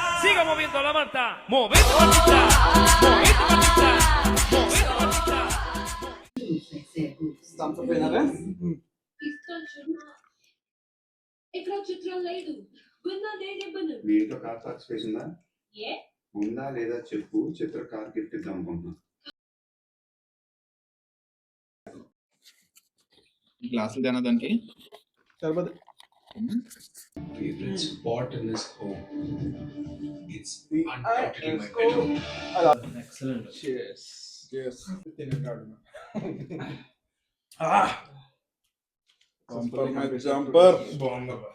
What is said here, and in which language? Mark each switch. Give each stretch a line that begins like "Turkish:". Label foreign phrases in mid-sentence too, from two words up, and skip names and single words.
Spanish: Siga moviendo la manta. Movete mantita. Movete mantita. Movete mantita.
Telugu: ఇక్కడ చిత్రం లేదు ఉన్నదే నిబ్బను మీ ఇంట్లో
English: car park space
Telugu: ఉందా ఏ ఉందా లేదా చెప్పు చిత్ర
English: car gift
Telugu: ఇద్దాం అనుకుంటున్నా గ్లాసులు తినదానికి సరిపోదు.
English: favorite spot in this home it's undoubtedly my bedroom
Telugu: జంపర్ బాగుంది